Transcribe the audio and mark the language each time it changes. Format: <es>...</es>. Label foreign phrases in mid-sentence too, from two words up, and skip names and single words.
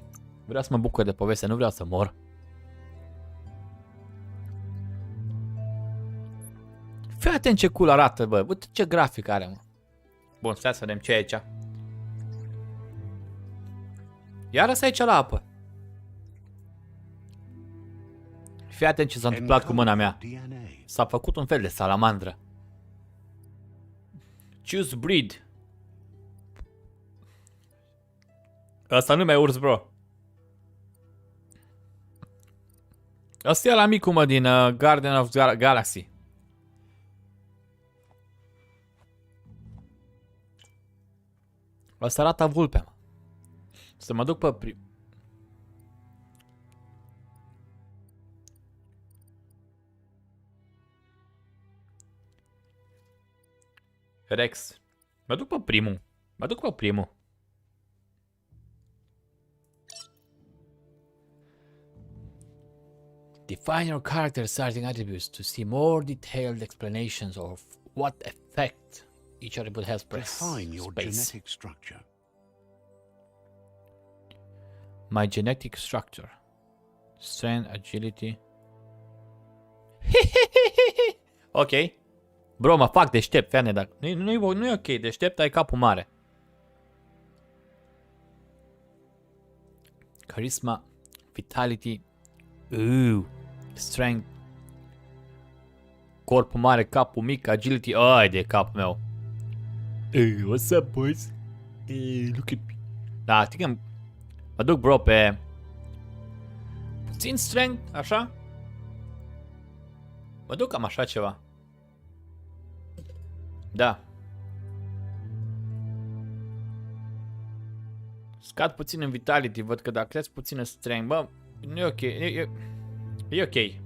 <ro>Vreau să mă bucur de poveste, nu vreau să mor. Fii atent ce cool arată, bă. Uite ce grafic are, mă. Bun, stai să vedem ce e aici. Iar ăsta e aici la apă. Fii atent ce s-a întâmplat cu mâna mea. S-a făcut un fel de salamandră.</ro> <en>Choose breed.</en> <ro>Asta nu mai urs, bro. Asta e la micul, mă, din Garden of Galaxy. Asta arată vulpea, mă. Să mă duc pe Rex. Mă duc pe primul. Mă duc pe primul.</ro> <en>Define your character starting attributes to see more detailed explanations of what effect each attribute has. Press Define your space. genetic structure. My genetic structure. Strength, agility. Ok. Bro,</en> <ro>mă fac deștept, fane, dacă nu e ok, deștept, ai capul mare.</ro> <en>Charisma, vitality, strength,</en> <ro>corpul mare, capul mic, agility, ai de capul meu.</ro> <en>What's up, boys? Look at me.</en> <ro>Da, știi că mă duc, bro, pe puțin strength, așa. Mă duc cam așa ceva. Da. Scad puțin în vitality, văd că dacă crezi puțin în strength, bă, nu e ok, e ok.</ro>